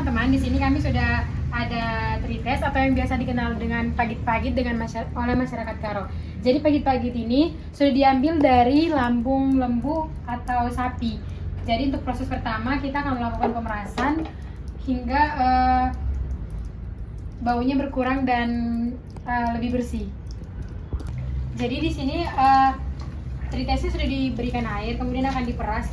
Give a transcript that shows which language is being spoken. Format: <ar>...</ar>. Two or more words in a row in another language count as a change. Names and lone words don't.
<id>teman-teman, di sini kami sudah ada trites atau yang biasa dikenal dengan pagit-pagit oleh masyarakat Karo. Jadi pagit-pagit ini sudah diambil dari lambung lembu atau sapi. Jadi untuk proses pertama kita akan melakukan pemerasan hingga baunya berkurang dan lebih bersih. Jadi di sini tritesnya sudah diberikan air, kemudian akan diperas.</id>